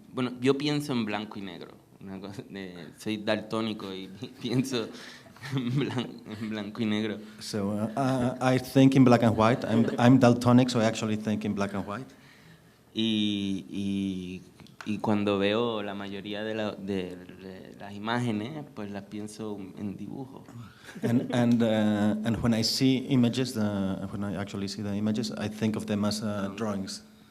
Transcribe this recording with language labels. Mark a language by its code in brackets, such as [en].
[es] Bueno, yo pienso en blanco y negro. Soy daltónico y pienso en blanco y negro. [en] So I think in black and white. I'm daltonic, so I actually think in black and white. [es] Y cuando veo la mayoría de las imágenes, pues las pienso en dibujo. [en] And when I see images, when I actually see the images, I think of them as drawings.